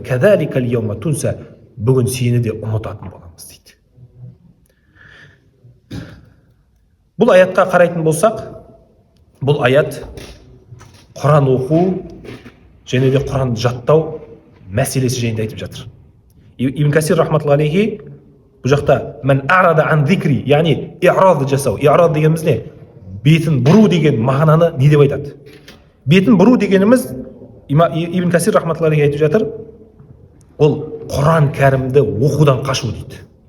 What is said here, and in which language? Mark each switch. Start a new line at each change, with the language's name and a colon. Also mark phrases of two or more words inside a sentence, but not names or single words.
Arabic: كذلك اليوم تنسى,
Kazakh: бүгін сені де ұмытатын боламыз дейді. Бұл аятқа қарайтын болсақ, бұл аят Құран оқу және де Құранды жаттау мәселесі жайында айтып жатыр. Ибн Касир
Arabic: رحمة الله عليه
Kazakh: бұл жақта
Arabic: من أعرض عن ذكري,
Kazakh: яғни иърад жасау. Иърад дегеніміз не? Бетін бұру деген мағынаны не деп айтады? Бетін бұру дегеніміз Ибн Касир
Arabic: رحمة الله عليه
Kazakh: айтып жатыр, ол Құран кәрімді оқудан қашу дейді.